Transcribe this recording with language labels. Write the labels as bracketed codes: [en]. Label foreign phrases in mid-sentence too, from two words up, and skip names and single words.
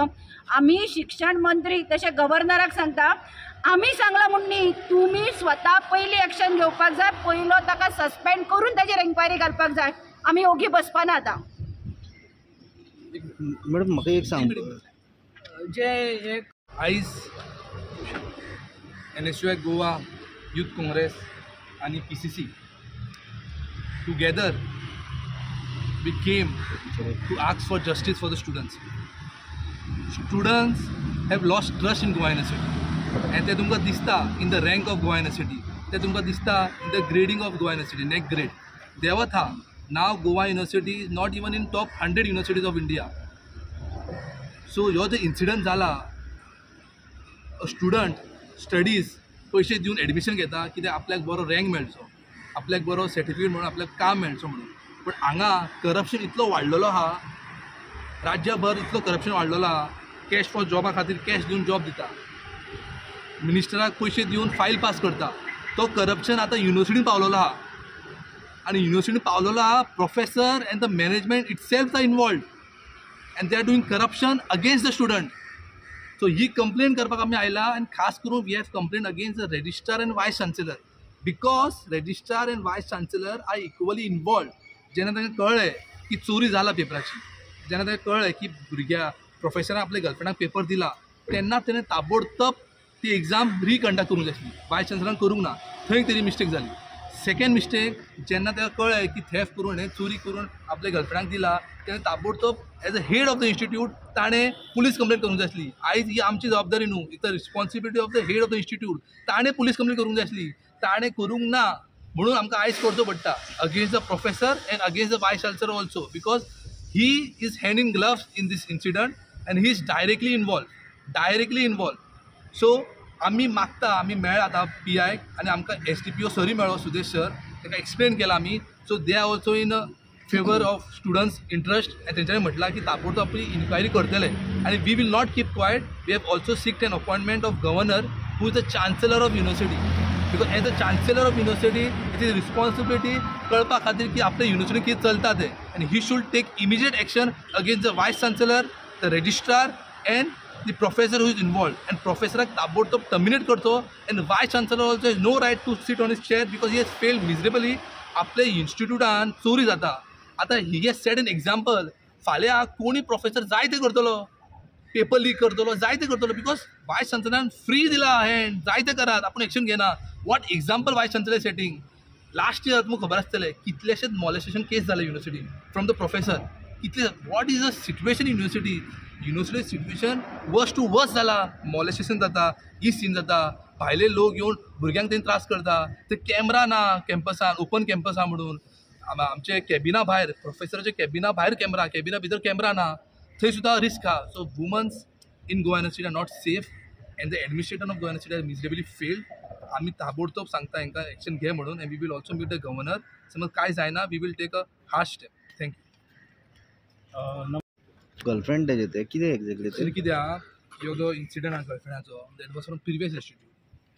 [kok] आमी शिक्षण मंत्री तशें गव्हर्नराक सांगता, आमी सांगला म्हूण न्ही, तुमी स्वता पयली एक्शन घेवपाक जाय, पयलो ताका सस्पेंड करून ताचेर एन्क्वायरी घालपाक जाय। आमी ओगी बसपाना आतां। मॅडम म्हाका एक सांग, जे एक [en] आयज NSUI गोवा यूथ काँग्रेस आणि PCC together we came to ask for justice for the students. Students have lost trust in Goa University and [kok] ते तुमकां दिसता [en] in the rank of Goa University, [kok] ते तुमकां दिसता [en] in the grading of Goa University, next grade [kok] देवत हा। [en] Now Goa University is not even in top 100 universities of India. [kok] So ह्यो जो incident जाला, [en] a student [kok] स्टडीज पैसे दिवन एडमिशन घेता कित्याक आपल्याक बरो रँक मेळचो, आपल्याक बरो सर्टिफिकेट म्हणून आपल्याक काम मेळचो म्हणून। पण हांगा करप्शन इतलो वाडलेलो आहा, राज्यभर इतलो करप्शन वाडलेलो आहा, [en] cash for job [kok] खातीर कॅश दिवन जॉब दिता, मिनिस्टराक पैसे दिवन फायल पास करता, तो करप्शन आतां युनिवर्सिटीन पावलेलो आहा आनी युनिवर्सिटीन पावलेलो आहा। [en] Professor and the management itself are involved and they are doing corruption against the student. [kok] सो ही कंप्लेन करपाक आमी आयला आनी खास करून [en] We have complaint against the registrar and vice chancellor, because registrar and vice chancellor are equally involved. [kok] जेन्ना तांकां कळ्ळें की चोरी जाला पेपराची, जेन्ना तांकां कळ्ळें की भुरग्या प्रोफेसरान आपल्या गर्लफ्रेंडाक पेपर दिला, तेन्ना तेणें ताबडतोब ती [en] exam reconduct [kok] करूंक जाय आसली, वायस चान्सलरान करूंक ना, थंय तरी मिस्टेक जाली। [en] second mistake, [kok] जेन्ना ताका कळ्ळें की थेफ्ट करून हें चोरी करून आपल्या गर्लफ्रेंडाक दिला, तेणें ताबडतोब [en] as a head of the institute [kok] ताणें [en] police complaint [kok] करूंक जाय आसली। आयज ही आमची जबाबदारी न्हू, [en] It the responsibility of the head of the institute, [kok] ताणें पुलीस कंप्लेन करूंक जाय आसली, ताणें करूंक ना, म्हणून आमकां आयज करचो पडटा [en] against the professor and against the vice chancellor also, because he is hand in gloves in this incident and he is directly involve. [kok] सो आमी मागता, आमी मेळ आतां PI आनी आमकां SDPO सरी मेळ्ळो सुदेश सर, ताका एक्सप्लेन केला आमी, [en] so they are also in favour of students interest and [kok] तेंच्यांनी म्हटलां की ताबडतोब आपली इन्क्वायरी करतले आनी [en] we will not keep quiet. We have also sought an appointment of governor who is the chancellor of university, because as a chancellor of university it is responsibility [kok] कळपा खातीर की आपल्या युनिवर्सिटी कितें चलता तें, आनी [en] he should take immediate action against the vice chancellor, the registrar and the professor who is involved, and professor ताबडतोब terminate करतो, and vice chancellor also has no right to sit on his chair because he has failed miserably. [kok] आपल्या इन्स्टिट्यूटान चोरी जाता। आता [en] he has set an example [kok] फाल्यां कोणी प्रोफेसर जाय ते करतलो, [en] paper leak [kok] करतलो, जाय ते करतलो, बिकॉज वायस चान्सलरान फ्री दिला हँड, जाय ते करात, आपूण एक्शन घेना. [en] What example vice chancellor setting. Last year [kok] तुमकां खबर आसतलें कितलेशेच [en] molestation case [kok] जाले युनिवर्सिटीन [en] from the professor. कितले what is the situation in university situation worst to worst जाला. [kok] मॉलेस्टेशन जाता, ही सीन जाता, भायले लोक येवन भुरग्यांक तें त्रास करता. ते कॅमेरा ना कॅम्पसान, [en] open campus [kok] आहा म्हणून. आमचे कॅबिना भायर, प्रोफेसराच्या कॅबिना भायर कॅमेरा, कॅबिना भितर कॅमेरा ना, थंय सुद्दां रिस्क आहा. [en] So womens in Goa University are not safe and the administration of Goa University are miserably failed. [kok] आम्ही ताबडतोब सांगता हांकां एक्शन घे म्हणून. [en] And we will also meet the governor. [kok] समज काय जायना [en] we will take a hard step. थँक्यू. [kok] गर्लफ्रेंड तेजे ते कितें एक्झॅक्टली ते कित्याक ह्यो जो इन्सिडंट आहा गर्लफ्रेंडाचो, [en] that was from previous institute.